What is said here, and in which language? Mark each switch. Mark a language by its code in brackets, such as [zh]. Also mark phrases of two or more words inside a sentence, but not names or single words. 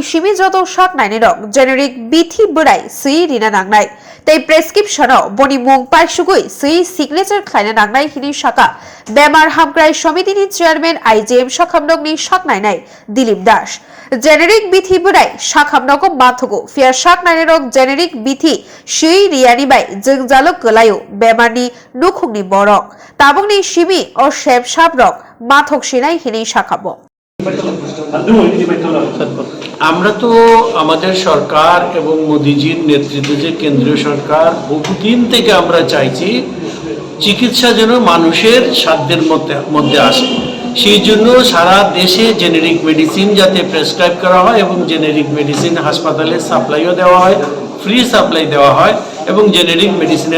[trp] शिबि जतो शाक नायनि रक जेनेरिक बिथि बोराय सि रिना नांनाय तै प्रेसक्रिप्शनाव बनि मुं पाइसुगुइ सि सिगनेचार खायना नांनाय हिनि शाखा बेमार हामग्राय समितिनि चेयारमेन आइजिएम शाखाबनगनि शाक नायनाय दिलीप दास जेनेरिक बिथि बोराय शाखाबनगो माथगो फिया शाक नायनि रक जेनेरिक बिथि सि रियानि बाय जोंजालो गलायो बेमारनि नुखुंनि बरक ताबुकनि शिबि ओ शेब साबरक माथक सिनाय हिनि शाखाबो [bn] আমরা তো আমাদের সরকার এবং মোদিজির নেতৃত্বে যে কেন্দ্রীয় সরকার বহুদিন থেকে আমরা চাইছি চিকিৎসা যেন মানুষের সাধ্যের মধ্যে আসে সেই জন্য সারা দেশে [en] জেনেরিক মেডিসিন [bn] যাতে প্রেসক্রাইব করা হয় এবং জেনেরিক মেডিসিন হাসপাতালে সাপ্লাইও দেওয়া হয় [en] ফ্রি সাপ্লাই [bn] দেওয়া হয় এবং জেনেরিক মেডিসিনের